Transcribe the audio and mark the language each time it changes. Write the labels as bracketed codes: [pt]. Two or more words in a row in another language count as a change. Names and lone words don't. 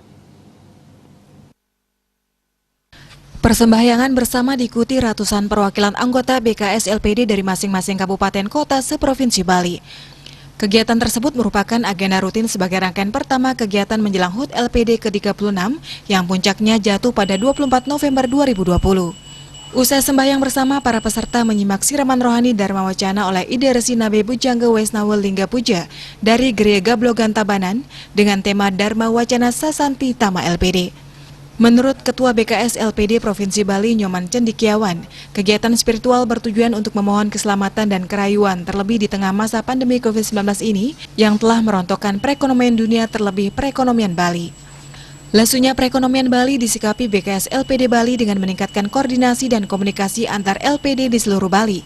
[id] Persembahyangan bersama diikuti ratusan perwakilan anggota BKS LPD dari masing-masing kabupaten kota seprovinsi Bali. Kegiatan tersebut merupakan agenda rutin sebagai rangkaian pertama kegiatan menjelang HUT LPD ke-36 yang puncaknya jatuh pada 24 November 2020. Usai sembahyang bersama, para peserta menyimak siraman rohani Dharma Wacana oleh Ide Resi Nabe Bujangga Waisnawa Lingga Puja dari Gereja Gablogan Tabanan dengan tema Dharma Wacana Sasanti Tama LPD. Menurut Ketua BKS LPD Provinsi Bali Nyoman Cendikiawan, kegiatan spiritual bertujuan untuk memohon keselamatan dan kerayuan terlebih di tengah masa pandemi COVID-19 ini yang telah merontokkan perekonomian dunia terlebih perekonomian Bali. Lesunya perekonomian Bali disikapi BKS LPD Bali dengan meningkatkan koordinasi dan komunikasi antar LPD di seluruh Bali.